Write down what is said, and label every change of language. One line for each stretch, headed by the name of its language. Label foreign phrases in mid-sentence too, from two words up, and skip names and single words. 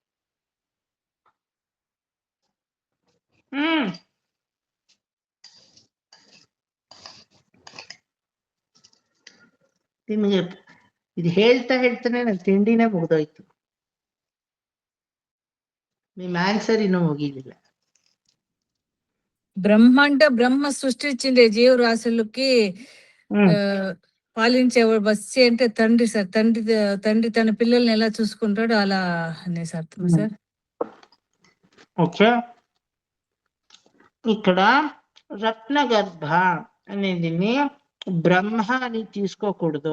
Kannada: ನಿಮಗೆ ಇದು ಹೇಳ್ತಾನೆ ನನ್ನ ತಿಂಡಿನೇ ಮುಗ್ದೋಯ್ತು. ನಿಮ್ಮ ಆನ್ಸರ್ ಇನ್ನೂ ಮುಗಿಲಿಲ್ಲ.
Telugu: బ్రహ్మ సృష్టించిండే జీవరాశులకి పాలించేవాడు వచ్చి అంటే తండ్రి సార్. తండ్రి తన పిల్లల్ని ఎలా చూసుకుంటాడో అలా అనేసి అర్థం సార్. ఓకే, ఇక్కడ రత్నగర్భ అనేది బ్రహ్మ అని తీసుకోకూడదు.